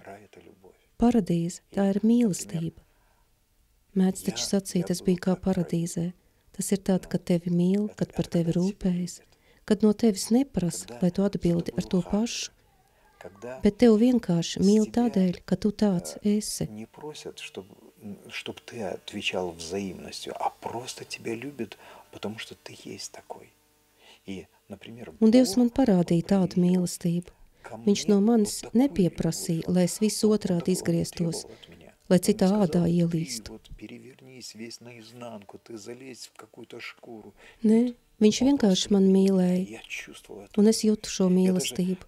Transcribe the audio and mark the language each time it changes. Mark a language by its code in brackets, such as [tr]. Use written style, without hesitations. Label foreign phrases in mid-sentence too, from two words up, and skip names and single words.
[lv] Paradīze, tā ir mīlestība. Mēdz taču sacīt, es biju kā paradīzē. Tas ir tad, kad tevi mīl, kad par tevi rūpējas, kad no tevis neprasa, lai tu atbildi ar to pašu, bet tev vienkārši mīl tādēļ, ka tu tāds esi. [ru] Чтобы ты отвечал взаимностью, а просто тебя любит, потому что ты есть такой. [lv] Un Dievs man parādīja tādu mīlestību. Viņš no manis nepieprasīja, lai es visu otrādi izgrieztos, lai citā ādā ielīstu. Nē, viņš vienkārši man mīlēja, un es jūtu šo mīlestību.